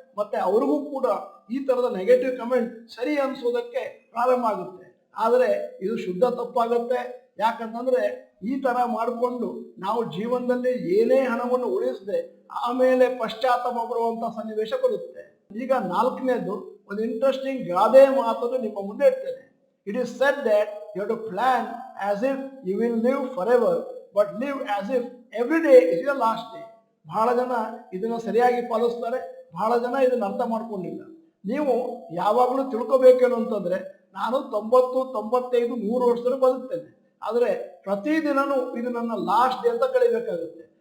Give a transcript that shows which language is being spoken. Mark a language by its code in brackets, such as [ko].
[kn] ಮತ್ತೆ ಅವ್ರಿಗೂ ಕೂಡ ಈ ಥರದ ನೆಗೆಟಿವ್ ಕಮೆಂಟ್ ಸರಿ ಅನಿಸೋದಕ್ಕೆ ಪ್ರಾರಂಭ ಆಗುತ್ತೆ. ಆದರೆ ಇದು ಶುದ್ಧ ತಪ್ಪಾಗುತ್ತೆ. ಯಾಕಂತಂದ್ರೆ ಈ ಥರ ಮಾಡಿಕೊಂಡು ನಾವು ಜೀವನದಲ್ಲಿ ಏನೇ ಹಣವನ್ನು ಉಳಿಸದೆ ಆಮೇಲೆ ಪಶ್ಚಾತ್ತಾಪ ಬರುವಂಥ ಸನ್ನಿವೇಶ ಬರುತ್ತೆ. ಈಗ 4ನೇದು, ಒಂದು ಇಂಟ್ರೆಸ್ಟಿಂಗ್ ಗಾದೆ ಮಾತನ್ನು ನಿಮ್ಮ ಮುಂದೆ ಇಡ್ತೇನೆ. [en] It is said that you have to plan as if you will live forever, but live as if every day is your last day. [kn] ಬಹಳ ಜನ ಇದನ್ನು ಸರಿಯಾಗಿ ಪಾಲಿಸ್ತಾರೆ, ಬಹಳ ಜನ ಇದನ್ನು ಅರ್ಥ ಮಾಡ್ಕೊಂಡಿಲ್ಲ. ನೀವು ಯಾವಾಗಲೂ ತಿಳ್ಕೊಬೇಕೇನು ಅಂತಂದ್ರೆ, ನಾನು 90, 95, 100 ವರ್ಷದವರೆಗೂ ಬದುಕ್ತೇನೆ, ಆದರೆ ಪ್ರತಿದಿನನೂ ಇದು ನನ್ನ [en] last day [kn] ಅಂತ ಕಳಿಬೇಕಾಗುತ್ತೆ.